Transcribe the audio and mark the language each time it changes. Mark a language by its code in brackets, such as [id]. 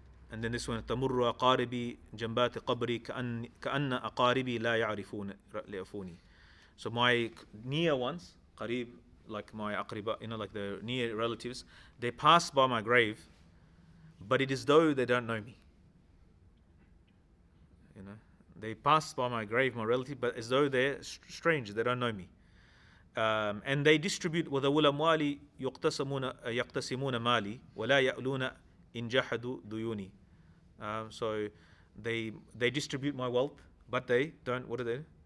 [en] And then this one, [ar] تمر أقاربي جنبات قبري كأن أقاربي لا يعرفوني. [en] So my near ones, قريب, like my aqriba, like the near relatives, they pass by my grave, but it is though they don't know me. They pass by my grave, my relative, but as though they're strange, they don't know me. And they distribute [ar] وذوي الأموال يقتسمون مالي ولا يألون إن جحدوا ديوني. [en] So they distribute my wealth, but they don't. What do they do?